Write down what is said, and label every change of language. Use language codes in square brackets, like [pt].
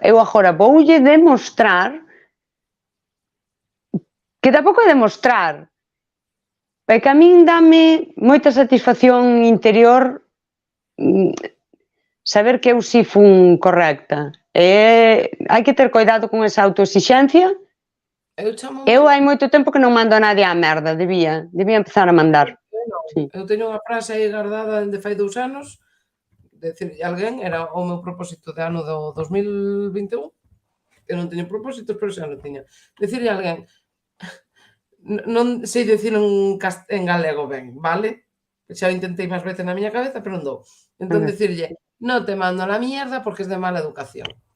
[gl] Eu agora voulle demostrar que tampouco é demostrar, é que a min dame moita satisfacción interior saber que eu si fun correcta. Hai que ter cuidado con esa autoexixencia. Eu chamo Eu hai moito tempo que non mando a nadie á merda, debía empezar a mandar. Sí. Eu teño unha frase aí guardada dende fai 2 anos, decirlle a alguén, era o meu propósito de ano do 2021, eu non teño propósitos, pero xa non tiña. Decirlle a alguén, non sei dicir en galego ben, vale? Xa o intentei máis veces na miña cabeza, pero non dou. Entón decirlle, [es] non te mando a la mierda porque es de mala educación.